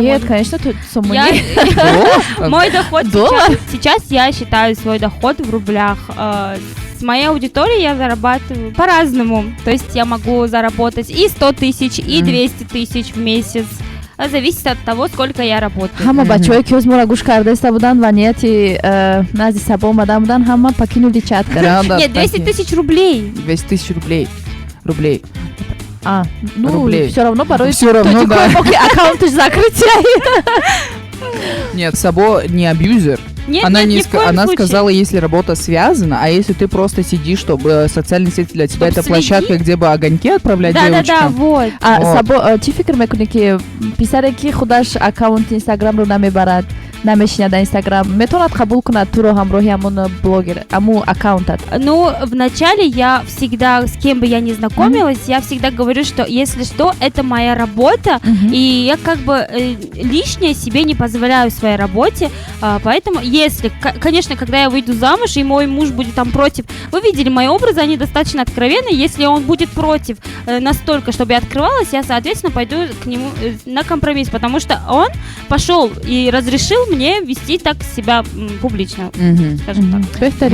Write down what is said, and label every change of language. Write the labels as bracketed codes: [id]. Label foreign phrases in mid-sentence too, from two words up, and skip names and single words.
[ru] Нет, конечно, тут суммы Я- нет. Мой доход Доллар? сейчас я считаю свой доход в рублях. С моей аудиторией я зарабатываю по-разному. То есть я могу заработать и 100 тысяч, и 200 тысяч в месяц. Зависит от того, сколько я работаю. [tg] Ҳама бачаҳое ки ӯзморо гӯш кардаиста буданд ва нияти назди сабо омада буданд, ҳама [ru] покинули чат Да, да, Нет, 200 так и- тысяч рублей. 200 тысяч рублей. Ну, Рублей. всё равно барои Всё равно, да. [tg] ки аккаунтиш закрытия. [ru] Нет, Сабо не абьюзер. Нет, Она, нет, не ни в ска- коем она случае. сказала, если работа связана, а если ты просто сидишь, чтобы социальные сети для тебя Чтоб это площадка, следить? где бы огоньки отправлять Да-да-да, девочкам. вот. Вот. [tg] Сабо чӣ фикр мекунӣ ки писаре ки худаш аккаунти инстаграмро намебарад, намешинад дар инстаграм, метавонад қабул кунад туро ҳамроҳи ҳамон блогер, ҳамун аккаунтат? [ru] Ну, вначале я всегда, с кем бы я ни знакомилась, я всегда говорю, что если что, это моя работа, и я как бы лишнее себе не позволяю в своей работе, поэтому если, конечно, когда я выйду замуж, и мой муж будет там против, вы видели мои образы, они достаточно откровенны, если он будет против настолько, чтобы я открывалась, я, соответственно, пойду к нему на компромисс, потому что он пошел и разрешил мне вести так себя публично, скажем так.